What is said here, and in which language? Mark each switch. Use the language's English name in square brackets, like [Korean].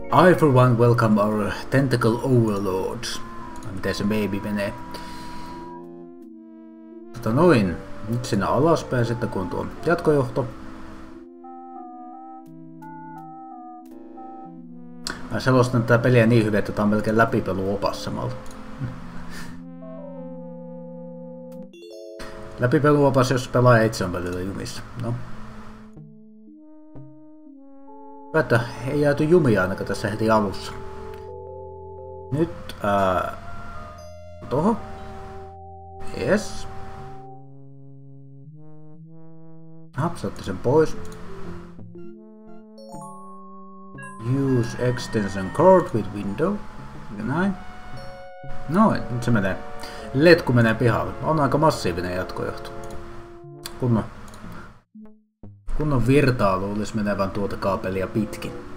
[English] I for one welcome our tentacle overlords. [Finnish] Miten se baby menee? Noin. Nyt sinne alaspäin sitten kun on tuo jatkojohto. Mä selostan tätä peliä niin hyvin, että tää on melkein läpipeluopas samalla. Läpipeluopas, jos pelaa itse on välillä jumissa. No. Että ei jääty jumia ainakaan tässä heti alussa. Nyt toho. Yes. Hapsaatte sen pois. [English] Use extension cord with window. [Finnish] Ja näin. Noin, nyt se menee. Letku menee pihalle. On aika massiivinen jatkojohto. Kunnon virtaa luulisi menevän tuota kaapelia pitkin.